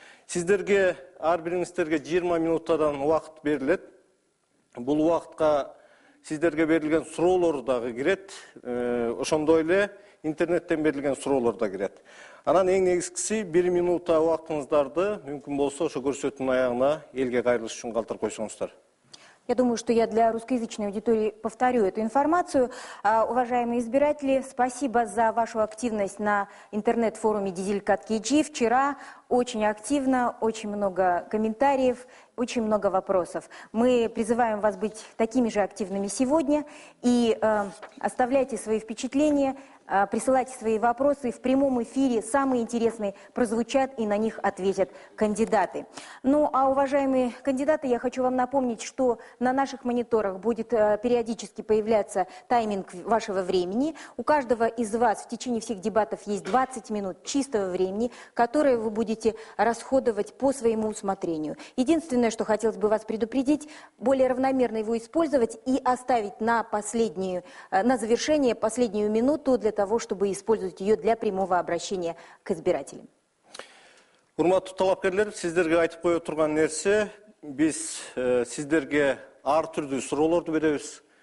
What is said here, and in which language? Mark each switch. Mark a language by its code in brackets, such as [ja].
[ky] Сиздерге ар бириңиздерге 20 минуттадан убакыт берилет. Бул убакытка сиздерге берилген суроолор дагы кирет. Ошондой эле интернеттен берилген суроолор да кирет. Анан эң негизгиси 1 минутта убактыңыздарды мүмкүн болсо ошо көрсөтүүнүн аягына элге кайрылыш үчүн калтырып койсоңуздар. [ru] Я думаю, что я для русскоязычной аудитории повторю эту информацию. Уважаемые избиратели, спасибо за вашу активность на интернет-форуме Дизелькат KG. Вчера очень активно, очень много комментариев, очень много вопросов. Мы призываем вас быть такими же активными сегодня и оставляйте свои впечатления, присылайте свои вопросы. В прямом эфире самые интересные прозвучат и на них ответят кандидаты. Ну, а уважаемые кандидаты, я хочу вам напомнить, что на наших мониторах будет периодически появляться тайминг вашего времени. У каждого из вас в течение всех дебатов есть 20 минут чистого времени, которое вы будете расходовать по своему усмотрению. Единственное, что хотелось бы вас предупредить, более равномерно его использовать и оставить на завершение последнюю минуту для того, чтобы использовать ее для прямого обращения к избирателям. [ky] Урматтуу талапкерлер, сиздерге айтып кое турган нерсе, биз сиздерге ар түрдүү суроолорду беребиз.